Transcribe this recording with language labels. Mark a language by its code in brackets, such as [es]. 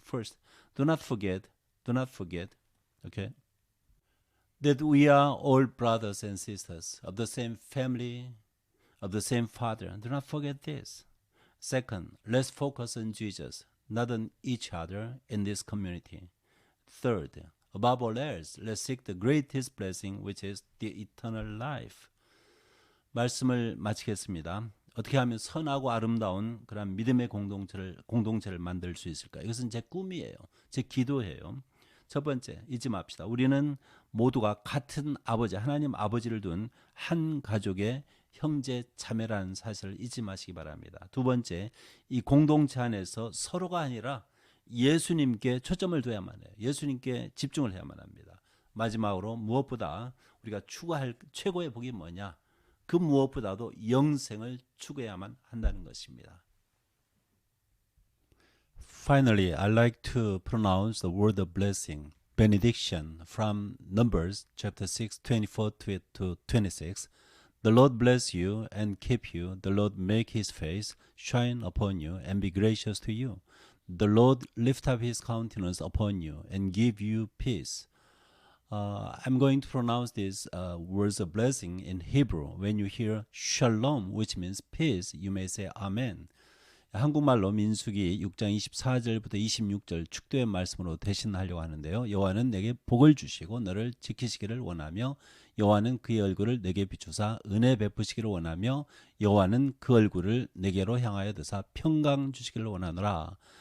[en] First, do not forget, okay, that we are all brothers and sisters of the same family, of the same Father. Do not forget this. Second, let's focus on Jesus, not on each other in this community. Third, above all else, let's seek the greatest blessing, which is the eternal life. [ko] 말씀을 마치겠습니다. 어떻게 하면 선하고 아름다운 그런 믿음의 공동체를 만들 수 있을까? 이것은 제 꿈이에요. 제 기도예요. 첫 번째, 잊지 맙시다. 우리는 모두가 같은 아버지, 하나님 아버지를 둔 한 가족의 형제 자매라는 사실을 잊지 마시기 바랍니다. 두 번째, 이 공동체 안에서 서로가 아니라 예수님께 초점을 둬야만 해요. 예수님께 집중을 해야만 합니다. 마지막으로 무엇보다 우리가 추구할 최고의 복이 뭐냐? 그 무엇보다도 영생을 추구해야만 한다는 것입니다. [en] Finally, I'd like to pronounce the word of blessing, benediction, from Numbers chapter 6, 24 to 26. The Lord bless you and keep you. The Lord make his face shine upon you and be gracious to you. The Lord lift up his countenance upon you and give you peace. I'm going to pronounce these words of blessing in Hebrew. When you hear shalom, which means peace, you may say amen. [ko] 한국말로 민수기 6장 24절부터 26절 축도의 말씀으로 대신하려고 하는데요. 여호와는 내게 복을 주시고 너를 지키시기를 원하며 여호와는 그의 얼굴을 내게 비추사 은혜 베푸시기를 원하며 여호와는 그 얼굴을 내게로 향하여 드사 평강 주시기를 원하노라.